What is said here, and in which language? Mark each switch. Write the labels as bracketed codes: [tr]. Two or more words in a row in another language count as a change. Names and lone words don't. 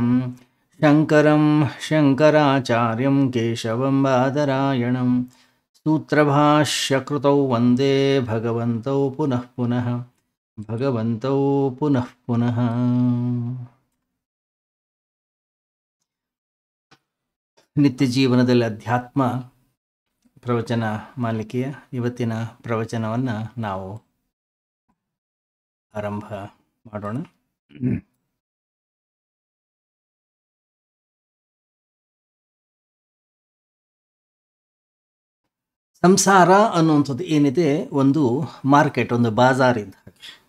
[sa] शङ्करं शङ्कराचार्यं केशवं बादरायणं सूत्रभाष्यकृतौ वन्दे भगवन्तौ पुनः पुनः भगवन्तौ पुनः पुनः। [kn] ನಿತ್ಯ ಜೀವನದಲ್ಲಿ ಅಧ್ಯಾತ್ಮ ಪ್ರವಚನ ಮಾಲಿಕೆಯ ಇವತ್ತಿನ ಪ್ರವಚನವನ್ನು ನಾವು ಆರಂಭ ಮಾಡೋಣ. ಸಂಸಾರ ಅನ್ನುವಂಥದ್ದು ಏನಿದೆ, ಒಂದು ಮಾರ್ಕೆಟ್, ಒಂದು ಬಾಜಾರ್ ಇದ್ದ ಹಾಗೆ.